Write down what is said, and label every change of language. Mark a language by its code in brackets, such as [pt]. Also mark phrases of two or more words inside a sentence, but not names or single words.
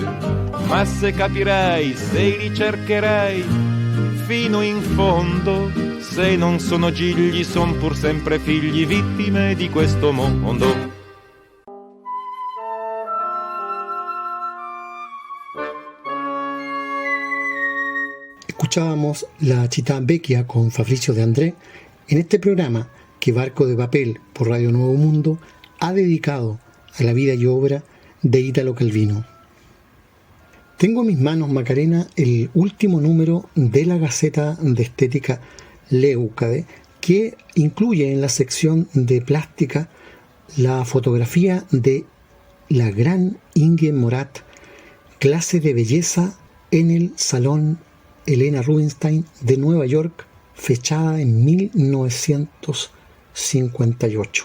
[it] Ma se capirai, se li cercherai fino in fondo, se non sono gigli, son pur sempre figli, vittime di questo mondo. [es] Escuchábamos La Città Vecchia con Fabrizio De André en este programa que Barco de Papel por Radio Nuevo Mundo ha dedicado a la vida y obra de Italo Calvino. Tengo en mis manos, Macarena, el último número de la Gaceta de Estética Leucade, que incluye en la sección de plástica la fotografía de la gran Inge Morat, clase de belleza en el Salón Helena Rubinstein de Nueva York, fechada en 1958.